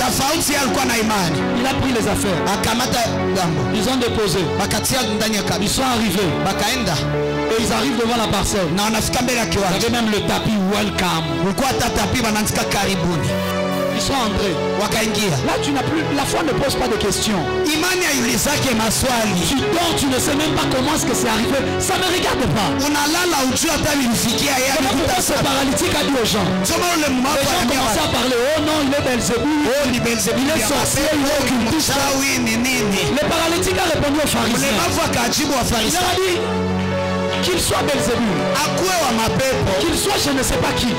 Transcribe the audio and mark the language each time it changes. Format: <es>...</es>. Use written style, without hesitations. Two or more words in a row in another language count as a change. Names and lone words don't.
<fr>Il a pris les affaires. Ils ont déposé. Ils sont arrivés. Et ils arrivent devant la parcelle. Il y avait même le tapis welcome. Ils sont entrés.</fr> <sw>Wakaingia.</sw> <fr>Là, tu n'as plus. La foi ne pose pas de questions.</fr> <sw>Imani haulizake maswali.</sw> <fr>Tu dors, tu ne sais même pas comment est-ce que c'est arrivé. Ça ne me regarde pas.</fr> <sw>Unalala ujua hata vilifikia yeye.</sw> <fr>Pourquoi ce paralytique a dit aux gens? Les gens commençaient à parler. Oh non, il est Belzébul.</fr> <sw>Oh, ni Belzébul.</sw> <fr>Il est sorcier, il est occultiste. Le paralytique a répondu aux pharisiens. Il leur a dit qu'il soit Belzébul, qu'il soit je ne sais pas qui.</fr>